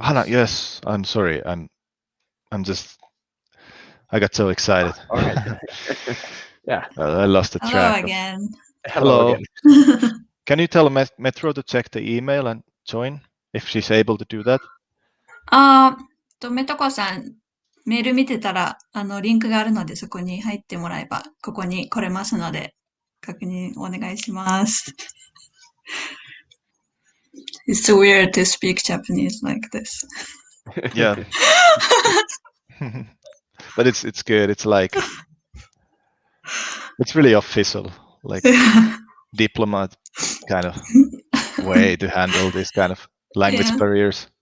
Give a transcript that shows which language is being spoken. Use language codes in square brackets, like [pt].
[en] Hana, yes. I'm sorry. I'm just. I got so excited. All right. Yeah. I lost the track. Hello again. Can you tell Metro to check the email and join if she's able to do that? [ja] メトコさん、メール見てたら、リンクがあるので、そこに入ってもらえば、ここに来れますので、確認お願いします。 [en] It's weird to speak Japanese like this. Yeah. But it's good. It's like, it's really official, like diplomat kind of way to handle this kind of language barriers.